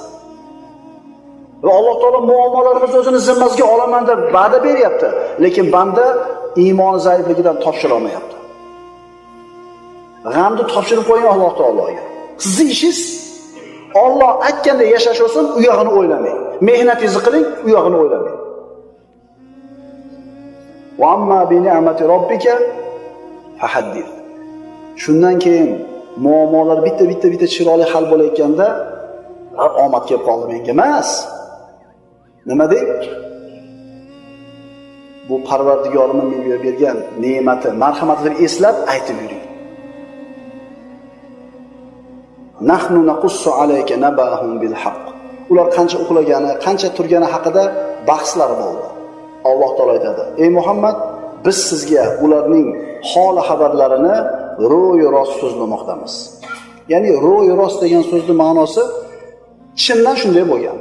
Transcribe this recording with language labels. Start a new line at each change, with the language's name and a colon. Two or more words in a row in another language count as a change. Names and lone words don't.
Uzbek: Va Alloh taolo muammolarimizni o'zini zimmasiga olaman deb va'da beryapti, lekin banda iymoni zaifligidan topshira olmayapti. G'amni topshirib qo'ying Alloh taologa. Sizning ishingiz Alloh aytganda yashash olsin, u yog'ini o'ylamang. Mehnatingizni qiling, u yog'ini o'ylamang.
Arabic: وأما بنعمة ربك فحدث.
Uzbek: Shundan keyin muammolar bitta chiroyli hal bo'layotganda, omad kelib qoldi menga emas. Nima deng? Bu Parvardigorimning menga bergan ne'mati, marhamatini eslab aytib yuring.
Arabic: نحن نقص عليك نبأهم بالحق.
Uzbek: Ular qancha uxlagani, qancha turgani haqida bahslar bo'ldi. Alloh taolo aytadi: "Ey Muhammad, biz sizga ularning hol xabarlarini ro'y rost so'zlamoqdamiz." Ya'ni ro'y rost degan so'zning ma'nosi chindan shunday bo'lgan.